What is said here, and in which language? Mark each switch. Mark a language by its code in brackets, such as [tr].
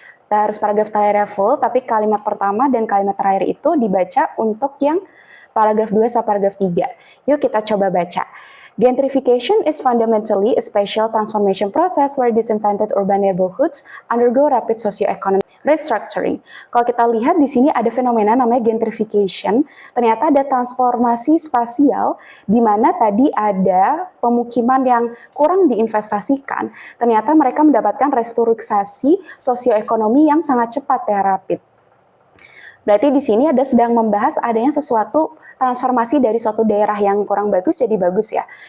[id] Terus paragraf terakhir full, tapi kalimat pertama dan kalimat terakhir itu dibaca untuk yang paragraf 2 sampai paragraf 3. Yuk kita coba baca. [en] Gentrification is fundamentally a spatial transformation process where disinfected urban neighborhoods undergo rapid socio-economic restructuring. [id] Kalau kita lihat di sini ada fenomena namanya gentrification. Ternyata ada transformasi spasial di mana tadi ada pemukiman yang kurang diinvestasikan. Ternyata mereka mendapatkan restrukturisasi sosioekonomi yang sangat cepat ya, rapid. Berarti di sini ada sedang membahas adanya sesuatu transformasi dari suatu daerah yang kurang bagus jadi bagus ya.